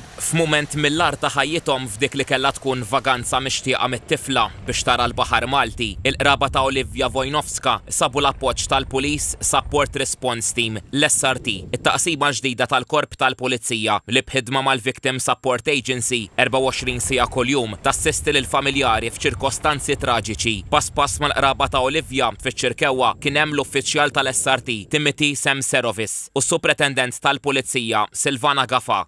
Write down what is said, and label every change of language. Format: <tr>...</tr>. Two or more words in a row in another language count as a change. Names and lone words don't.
<mt>F'mument mill-ar ta' ħajjithom f'dik li kellha tkun vaganza mixtieqa mit-tifla biex tara l-Baħar Malti, il-qraba ta' Olivia Wojnowska sabu l-appoġġ tal-Police Support Response Team l-SRT, it-taqsima ġdida tal-Korp tal-Pulizija li b'ħidma mal-Victim Support Agency 24 siegħa kuljum tassisti lil familjari f'ċirkostanzi traġiċi. Pass mal-qraba ta' Olivia fiċ-Ċirkewwa kien hemm l-uffiċjal tal-SRT Timothy Semserovis u s-Supretendent tal-Pulizija Silvana Gafa.</mt>